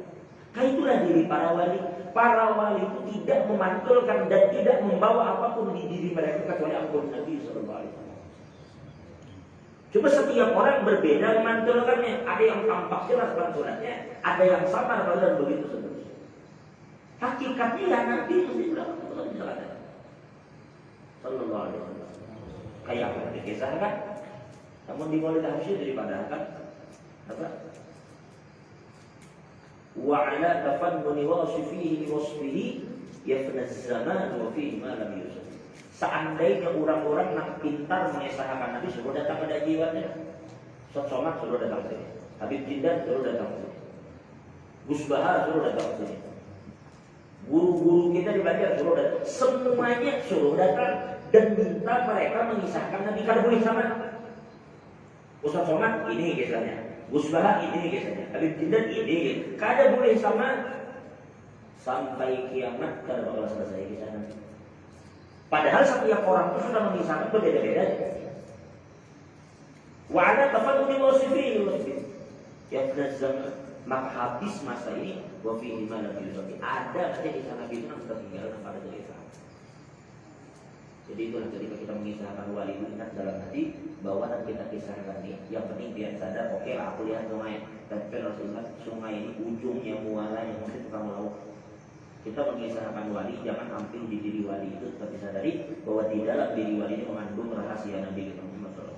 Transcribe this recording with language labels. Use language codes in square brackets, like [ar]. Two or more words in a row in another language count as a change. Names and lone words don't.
[id] Kayak itulah diri para wali. Para wali itu tidak memantulkan dan tidak membawa apapun di diri mereka kecuali ampun Nabi SAW. Cuma setiap orang berbeda memantulkannya. Ada yang tampak jelas pantulannya, ada yang samar dan begitu seterusnya. Hakikatnya ya Nabi itu di belakang misalnya. [ar] صلى الله عليه وسلم. [id] Kayak apa yang dikisahkan? Namun di Maulid Hasyir daripada apa? [ar] وعلى تفنن واصفيه وصفيه يفنى الزمان وفيه ما لم يوصف. [id] Seandainya orang-orang yang pintar mengesahkan Nabi suruh datang pada jiwanya. Ustaz Somad suruh datang ke sini. Habib Jindan suruh datang ke sini. Gus Bahar suruh datang ke sini. Guru-guru kita di Banjar suruh datang. Semuanya suruh datang dan minta mereka mengisahkan Nabi. Kalau boleh sama Ustaz Somad ini kisahnya. Gus Bahar ini kisahnya. Habib Jindan ini kisahnya. Kada boleh sama sampai kiamat kada bakal selesai kisahnya. Padahal setiap orang itu sudah mengisahkan berbeda-beda. [ar] وعلى تفنن واصفيه يا زمان [id] maka habis masa ini [ar] وفيه ما لم يوصف. [id] Ada saja kisah Nabi itu yang tertinggal pada cerita. Jadi itulah ketika kita mengisahkan wali ingat dalam hati bahwa yang kita kisahkan ini yang penting biar sadar oke lah aku lihat sungai tapi harus ingat sungai ini ujungnya mualanya mungkin tukang laut. Kita mengisahkan wali, jangan ambil di diri wali itu, tapi sadari bahwa di dalam diri wali ini mengandung rahasia Nabi kita Muhammad SAW.